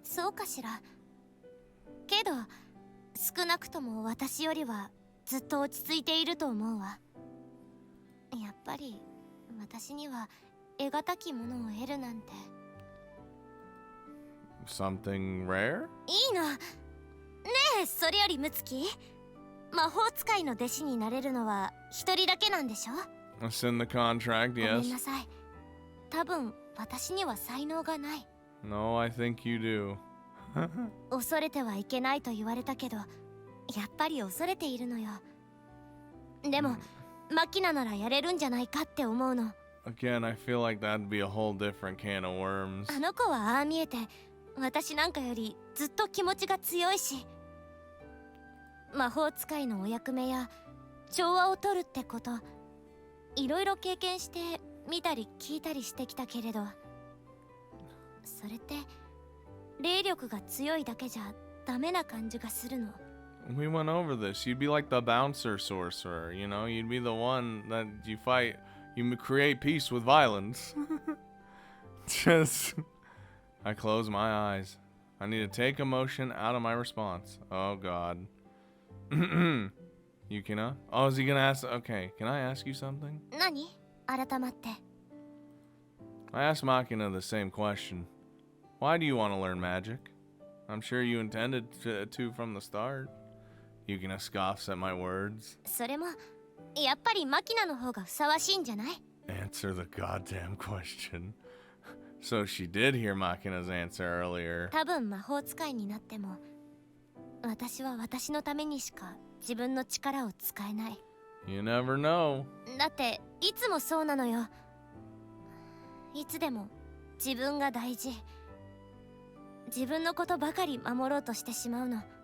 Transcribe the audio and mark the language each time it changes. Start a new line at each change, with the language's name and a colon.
Japanese: そうかしら。けど、少なくとも私よりはずっと落ち着いていると思うわ。やっぱり私には得難きものを得るなんて。
English: Something rare?
Japanese: いいの。ねえ、それよりムツキ、魔法使いの弟子になれるのは一人だけなんでしょ？
English: It's in the contract,
Japanese: ごめん
English: yes.
Japanese: なさい。多分私には才能がない。
English: No, I think you do.
Japanese: 恐れてはいけないと言われたけど、やっぱり恐れているのよ。でも、マキナならやれるんじゃないかって思うの。
English: Again, I feel like that'd be a whole different can of worms.
Japanese: あの子はああ見えて、私なんかよりずっと気持ちが強いし、魔法使いのお役目や調和を取るってこと、いろいろ経験して見たり聞いたりしてきたけれど、それって霊力が強いだけじゃダメな感じがするの。
English: We went over this. You'd be like the bouncer sorcerer, you know? You'd be the one that you fight, you create peace with violence. Just, I close my eyes. I need to take emotion out of my response. Oh, God. Yukina? Oh, is he gonna ask? Okay, can I ask you something?
Japanese: 何？改まって。
English: I asked Machina the same question. Why do you want to learn magic? I'm sure you intended to from the start. Yukina scoffs at my words.
Japanese: それもやっぱりマキナの方がふさわしいんじゃない？
English: Answer the goddamn question. So she did hear Machina's answer earlier.
Japanese: 多分魔法使いになっても、私は私のためにしか自分の力を使えない。
English: You never know.
Japanese: だっていつもそうなのよ。いつでも自分が大事。自分のことばかり守ろうとしてしまうの。